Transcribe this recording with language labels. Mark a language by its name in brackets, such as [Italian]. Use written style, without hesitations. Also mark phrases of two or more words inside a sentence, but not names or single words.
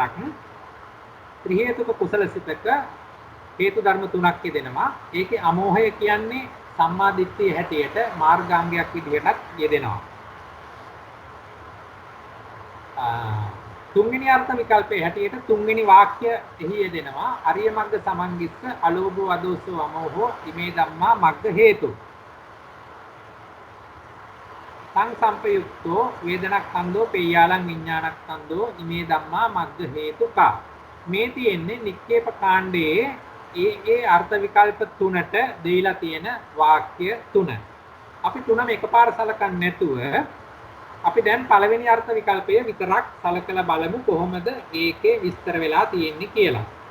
[Sinhala] ත්‍රි හේතුක කුසල සිතක හේතු ධර්ම තුනක් යෙදෙනවා. ඒකේ අමෝහය කියන්නේ සම්මාදිට්ඨිය හැටියට මාර්ගාංගයක් විදිහටත් යෙදෙනවා. තුන්වෙනි අර්ථ විකල්පයේ හැටියට තුන්වෙනි වාක්‍ය එහි යෙදෙනවා [Pali] අරිය මග්ග සමන්ගිස්ස අලෝභෝ අදෝසෝ අමෝහෝ ඉමේ ධම්මා මග්ග හේතු සං සම්පයුක්තෝ වේදනක්ඛන්தோ පේයාලං විඥානක්ඛන්தோ ඉමේ ධම්මා මග්ග හේතුකා [Sinhala] මේ තියෙන්නේ නික්කේප කාණ්ඩයේ ඒ අර්ථ විකල්ප තුනට දෙයිලා තියෙන වාක්‍ය තුන. අපි තුනම එකපාර සලකන්නේ නැතුව අපි දැන් පළවෙනි අර්ථ විකල්පය විතරක් සලකලා බලමු කොහොමද ඒකේ විස්තර වෙලා තියෙන්නේ කියලා.